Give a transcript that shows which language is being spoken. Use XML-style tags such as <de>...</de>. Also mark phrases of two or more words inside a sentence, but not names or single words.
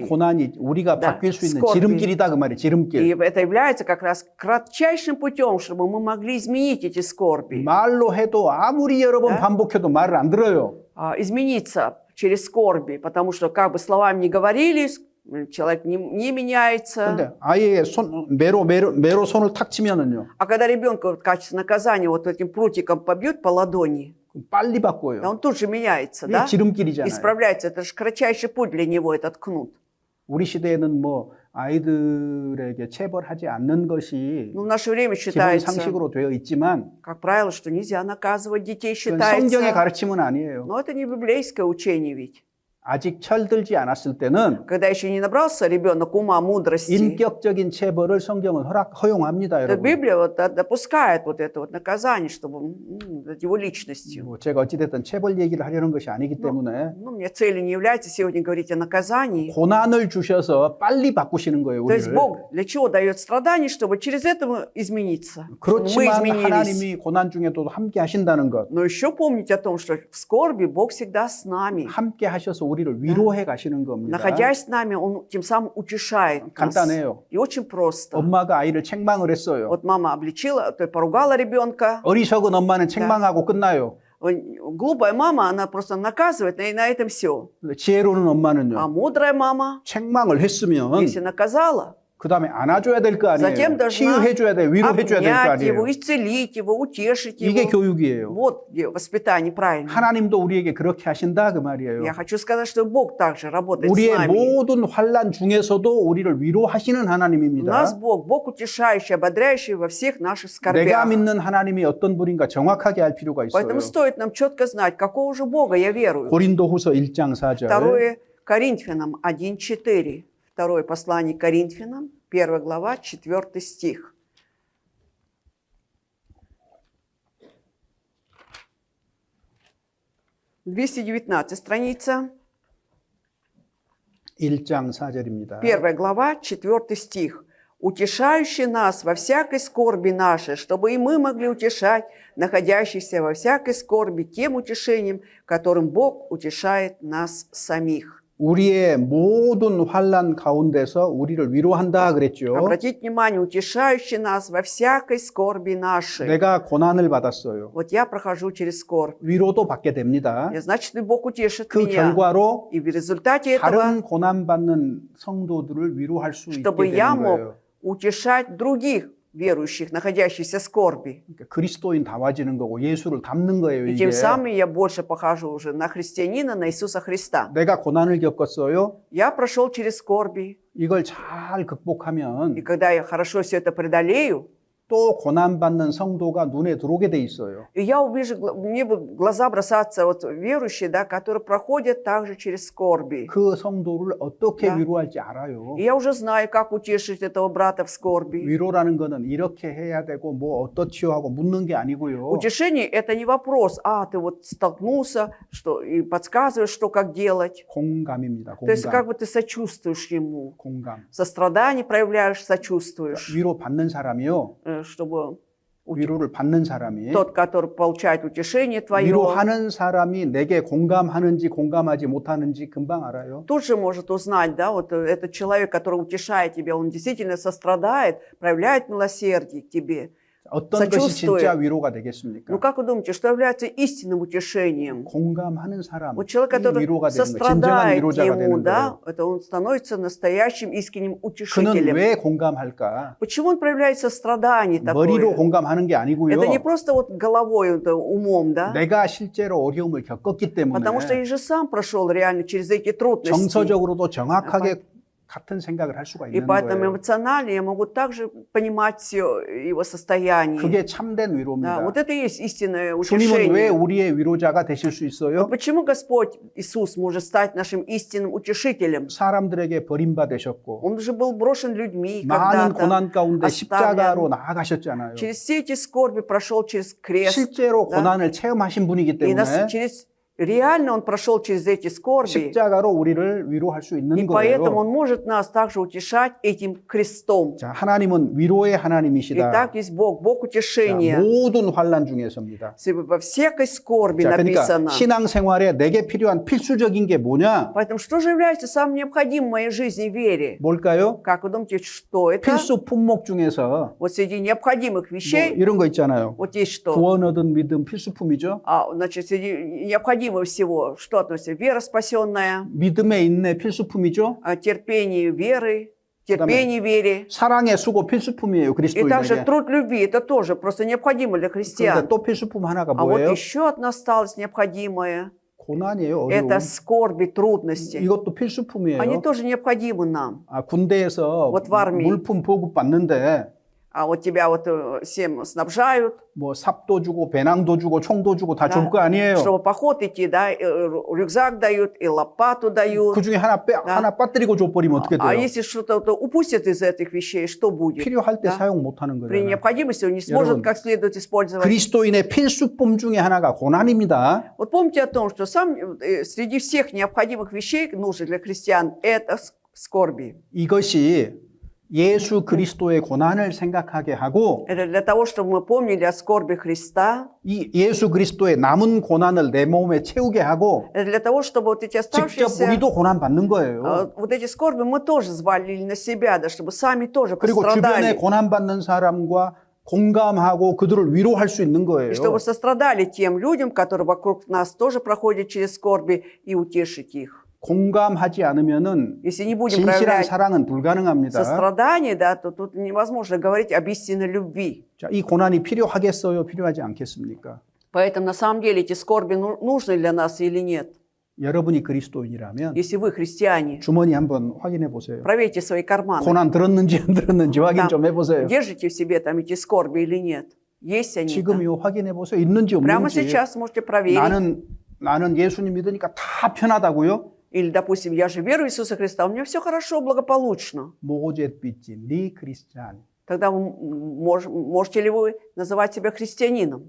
<ko>고난이 우리가</ko> <ru>Да,</ru> <ko>바뀔 수 있는</ko> <ru>скорби.</ru> <ko>지름길이다 그 말이에요.</ko> <ru>И</ru> <ko>지름길.</ko> <ru>это является как раз кратчайшим путем, чтобы мы могли изменить эти скорби.</ru> <ko>말로 해도 아무리 여러 번</ko> <ru>Да.</ru> <ko>반복해도 말을 안 들어요.</ko> <ru>Измениться через скорби, потому что как бы словами не говорили, человек не меняется.</ru> <ko>근데 아이에게 매로 손을 탁 치면은요.</ko> <ru>А когда ребенка в качестве наказания вот этим прутиком побьют по ладони,</ru> <ko>빨리</ko> <ru>да,</ru> <ko>바꿔요.</ko> <ru>он тут же меняется,</ru> <ko>이게</ko> <ru>да?</ru> <ko>지름길이잖아요.</ko> <ru>Исправляется. Это же кратчайший путь для него, этот кнут.</ru> <ko>우리 시대에는 뭐 아이들에게 체벌하지 않는 것이</ko> <ru>Ну, в наше время</ru> <ko>기본</ko> <ru>считается,</ru> <ko>상식으로 되어 있지만</ko> <ru>как правило, что нельзя наказывать детей,</ru> <ko>그건 성경의</ko> <ru>считается.</ru> <ko>가르침은 아니에요.</ko> <ru>Но это не библейское учение ведь.</ru> <ko>아직 철들지 않았을 때는</ko> <ru>Когда еще не набрался ребенок ума, мудрости,</ru> <ko>인격적인 체벌을 성경은 허용합니다,</ko> <ru>то</ru> <ko>여러분.</ko> <ru>Библия вот допускает вот это вот наказание, чтобы дать его личностью.</ru> <ko>뭐 제가 어찌됐든 체벌 얘기를 하려는 것이 아니기 때문에</ko> <ru>Ну, мне целью не является сегодня говорить о наказании.</ru> <ko>고난을 주셔서 빨리 바꾸시는 거예요,</ko> <ru>То есть</ru> <ko>우리를.</ko> <ru>Бог для чего дает страдания, чтобы через это измениться, чтобы мы</ru> <ko>그렇지만</ko> <ru>изменились.</ru> <ko>하나님이 고난 중에도 함께 하신다는 것,</ko> <ru>Но еще помните о том, что в скорби Бог всегда с нами.</ru> <ko>함께 하셔서 우리를 위로해 가시는 겁니다.</ko> <ru>Находясь с нами, Он тем самым утешает нас.</ru> <ko>간단해요.</ko> <ru>И очень просто.</ru> <ko>엄마가 아이를 책망을 했어요.</ko> <ru>Вот мама обличила, то есть поругала ребенка.</ru> <ko>어리석은 엄마는 책망하고 끝나요.</ko> <ru>Глупая мама, она просто наказывает, и на этом все.</ru> <ko>지혜로운</ko> <ru>А</ru> <ko>엄마는요.</ko> <ru>мудрая мама,</ru> <ko>책망을 했으면</ko> <ru>если наказала,</ru> <ko>그다음에 안아줘야 될 거</ko> <ru>Затем</ru> <ko>아니에요.</ko> <ru>должна</ru> <ko>치유해줘야 돼, 위로해줘야 될 거</ko> <ru>обнять его,</ru> <ko>아니에요.</ko> <ru>исцелить его, утешить</ru> <ko>이게</ko> <ru>его.</ru> <ko>교육이에요.</ko> <ru>Вот где воспитание правильное.</ru> <ko>하나님도 우리에게 그렇게 하신다 그 말이에요.</ko> <ru>Я хочу сказать, что Бог также работает с</ru> <ko>우리의</ko> <ru>нами.</ru> <ko>모든 환난 중에서도 우리를 위로하시는</ko> <ru>У нас</ru> <ko>하나님입니다.</ko> <ru>Бог утешающий, ободряющий во всех наших</ru> <ko>내가</ko> <ru>скорбях.</ru> <ko>믿는 하나님이 어떤 분인가 정확하게 알 필요가 있어요.</ko> <ru>Поэтому стоит нам четко знать, какого же Бога я верую.</ru> <ko>고린도후서 1장 4절.</ko> <ru>2 Коринфянам 1:4. Второе послание к Коринфянам, 1 глава, 4 стих. «219 страница,</ru> <ko>1장 4절입니다.</ko> <ru>1 глава, 4 стих. «Утешающий нас во всякой скорби нашей, чтобы и мы могли утешать находящихся во всякой скорби тем утешением, которым Бог утешает нас самих».</ru> <ko>우리의 모든 환난 가운데서 우리를 위로한다 그랬죠.</ko> <ru>Обратите внимание, утешающий нас во всякой скорби нашей.</ru> <ko>내가 고난을 받았어요.</ko> <ru>Вот я прохожу через скорбь.</ru> <ko>위로도 받게 됩니다.</ko> <ru>И значит, и Бог утешит</ru> <ko>그</ko> <ru>меня.</ru> <ko>결과로</ko> <ru>И в результате этого,</ru> <ko>다른 고난 받는 성도들을 위로할 수 있게</ko> <ru>чтобы я</ru> <ko>되는</ko> <ru>мог</ru> <ko>거예요.</ko> <ru>утешать других верующих, находящихся в скорби.</ru> <ko>그러니까 그리스도인 다워지는 거고 예수를 닮는 거예요.</ko> <ru>И</ru> <ko>이게</ko> <ru>тем самым я больше похожу уже на христианина, на Иисуса Христа.</ru> <ko>내가 고난을 겪었어요.</ko> <ru>Я прошел через скорби.</ru> <ko>이걸 잘 극복하면</ko> <ru>И когда я хорошо все это преодолею,</ru> <ko>또 고난 받는 성도가 눈에 들어오게 돼 있어요.</ko> <ru>и я увижу, мне будут в глаза бросаться вот верующие, да, которые проходят также через скорби.</ru> <ko>그 성도를 어떻게</ko> <ru>Да.</ru> <ko>위로할지 알아요.</ko> <ru>И я уже знаю, как утешить этого брата в скорби.</ru> <ko>위로라는 거는 이렇게 해야 되고 뭐 어떻지요 하고 묻는 게 아니고요.</ko> <ru>Утешение – это не вопрос, ты вот столкнулся, что, и подсказываешь, что как делать.</ru> <ko>공감입니다.</ko> <ru>То есть как</ru> <ko>공감.</ko> <ru>бы ты сочувствуешь ему,</ru> <ko>공감.</ko> <ru>сострадание проявляешь, сочувствуешь,</ru> <ko>위로 받는 사람이요.</ko> <ru>чтобы</ru> <ko>위로를 받는 사람이</ko> <ru>тот, который получает утешение твое,</ru> <ko>위로하는 사람이 내게 공감하는지 공감하지 못하는지 금방 알아요.</ko> <ru>тут же может узнать, да, вот этот человек, который утешает тебя, он действительно сострадает, проявляет милосердие к тебе.</ru> <ko>어떤 것이</ko> <ru>сочувствует.</ru> <ko>진짜 위로가 되겠습니까?</ko> <ru>Ну как вы думаете, что является истинным утешением?</ru> <ko>공감하는 사람이</ko> <ru>Вот человек, который</ru> <ko>위로가 되는 거예요. 진정한</ko> <ru>сострадает</ru> <ko>위로자가</ko> <ru>ему,</ru> <ko>되는</ko> <ru>да,</ru> <ko>거예요.</ko> <ru>это он становится настоящим искренним</ru> <ko>그는</ko> <ru>утешителем.</ru> <ko>왜 공감할까?</ko> <ru>Почему он проявляет сострадание</ru> <ko>머리로</ko> <ru>такое?</ru> <ko>공감하는 게 아니고요.</ko> <ru>Это не просто вот головой, это умом, да?</ru> <ko>내가 실제로 어려움을 겪었기 때문에</ko> <ru>Потому что я же сам прошел реально через эти трудности.</ru> <ko>정서적으로도 정확하게 같은 생각을 할 수가</ko> <ru>И</ru> <ko>있는</ko> <ru>поэтому</ru> <ko>거예요.</ko> <ru>эмоционально я могу также понимать все его состояние.</ru> <ko>그게 참된</ko> <ru>Да,</ru> <ko>위로입니다.</ko> <ru>вот это и есть истинное</ru> <ko>주님은 왜</ko> <ru>утешение.</ru> <ko>우리의 위로자가 되실 수 있어요?</ko> <ru>Почему Господь Иисус может стать нашим истинным утешителем?</ru> <ko>사람들에게 버림받으셨고</ko> <ru>Он же был брошен людьми</ru> <ko>많은</ko> <ru>когда-то,</ru> <ko>고난 가운데 십자가로</ko> <ru>оставлен.</ru> <ko>나아가셨잖아요.</ko> <ru>Через все эти скорби прошел через крест.</ru> <ko>실제로</ko> <ru>Да.</ru> <ko>고난을 체험하신 분이기</ko> <ru>И нас</ru> <ko>때문에</ko> <ru>реально он прошел через эти скорби.</ru> <ko>십자가로 우리를 위로할 수</ko> <ru>И</ru> <ko>있는</ko> <ru>поэтому</ru> <ko>거예요.</ko> <ru>он может нас также утешать этим крестом.</ru> <ko>자, 하나님은 위로의</ko> <ru>И</ru> <ko>하나님이시다.</ko> <ru>так есть Бог, Бог</ru> <ko>자,</ko> <ru>утешения.</ru> <ko>모든 환난 중에서입니다.</ko> <ru>Во всякой скорби</ru> <ko>자, 그러니까</ko> <ru>написано.</ru> <ko>신앙생활에 내게 필요한 필수적인 게 뭐냐?</ko> <ru>Поэтому что же является самым необходимым в моей жизни и вере?</ru> <ko>뭘까요?</ko> <ru>Как вы думаете, что это?</ru> <ko>필수 품목 중에서</ko> <ru>Вот среди необходимых</ru> <ko>뭐</ko> <ru>вещей,</ru> <ko>이런 거 있잖아요.</ko> <ru>вот есть что?</ru> <ko>구원 얻은 믿음 필수품이죠.</ko> <ru>Значит, среди необходимого всего, что относится? Вера спасенная,</ru> <ko>믿음의 인내 필수품이죠.</ko> <ru>терпение веры, терпение вере.</ru> <ko>사랑의 수고 필수품이에요.</ko> <ru>И также</ru> <ko>그리스도인에게.</ko> <ru>труд любви, это тоже просто необходимо для</ru> <ko>그런데</ko> <ru>христиан.</ru> <ko>또 필수품 하나가</ko> <ru>А вот</ru> <ko>뭐예요?</ko> <ru>еще одна осталась необходимая.</ru> <ko>고난이에요. 어려움.</ko> <ru>Это скорби, трудности.</ru> <ko>이것도 필수품이에요.</ko> <ru>Они тоже необходимы нам.</ru> <ko>군대에서</ko> <ru>Вот в армии.</ru> <ko>물품 보급 받는데</ko> <ru>А вот тебя вот всем снабжают,</ru> <ko>뭐 삽도 주고 배낭도 주고 총도 주고 다 줄</ko> <ru>Да.</ru> <ko>거 아니에요.</ko> <ru>чтобы поход идти, да, рюкзак дают, и лопату дают.</ru> <ko>그 중에 하나 하나 빠뜨리고 줘버리면 어떻게</ko> <ru>А</ru> <ko>돼요?</ko> <ru>если что-то упустят из этих вещей, что будет?</ru> <ko>필요할 때</ko> <ru>Да.</ru> <ko>사용 못하는</ko> <ru>При</ru> <ko>거예요.</ko> <ru>необходимости он не сможет</ru> <ko>여러분,</ko> <ru>как следует использовать.</ru> <ko>그리스도인의 필수품 중에 하나가 고난입니다.</ko> <ru>Вот помните о том, что среди всех необходимых вещей, нужных для христиан, это скорби.</ru> <ko>이것이 예수 그리스도의 고난을 생각하게 하고</ko> <ru>Это для того, чтобы мы помнили о скорби Христа.</ru> <ko>이 예수 그리스도의 남은 고난을 내 몸에 채우게 하고</ko> <ru>Это для того, чтобы вот эти</ru> <ko>직접</ko> <ru>оставшиеся,</ru> <ko>우리도 고난 받는 거예요.</ko> <ru>вот эти скорби мы тоже взвалили на себя, да, чтобы сами тоже</ru> <ko>그리고 주변에</ko> <ru>пострадали.</ru> <ko>고난 받는 사람과 공감하고 그들을 위로할 수 있는 거예요.</ko> <ru>И чтобы сострадали тем людям, которые вокруг нас тоже проходят через скорби, и утешить их.</ru> <ko>공감하지 않으면은</ko> <ru>Если не будем</ru> <ko>진실한</ko> <ru>проявлять</ru> <ko>사랑은 불가능합니다.</ko> <ru>сострадание, да, то тут невозможно говорить об истинной любви.</ru> <ko>자, 이 고난이 필요하겠어요? 필요하지 않겠습니까?</ko> <ru>Поэтому на самом деле эти скорби нужны для нас или нет.</ru> <ko>여러분이 그리스도인이라면</ko> <ru>Если вы христиане,</ru> <ko>주머니 한번 확인해 보세요.</ko> <ru>проверьте свои карманы.</ru> <ko>고난 들었는지 안 들었는지 확인 좀 해보세요.</ko> <ru>Держите в себе там эти скорби или нет. Есть они там.</ru> <ko>지금요 확인해 보세요. 있는지</ko> <ru>Прямо</ru> <ko>없는지.</ko> <ru>сейчас можете проверить.</ru> <ko>나는 예수님 믿으니까 다 편하다고요?</ko> <ru>Или, допустим, я же верую в Иисуса Христа, у меня все хорошо, благополучно. может быть не христиан. Тогда можете ли вы называть себя христианином?</ru>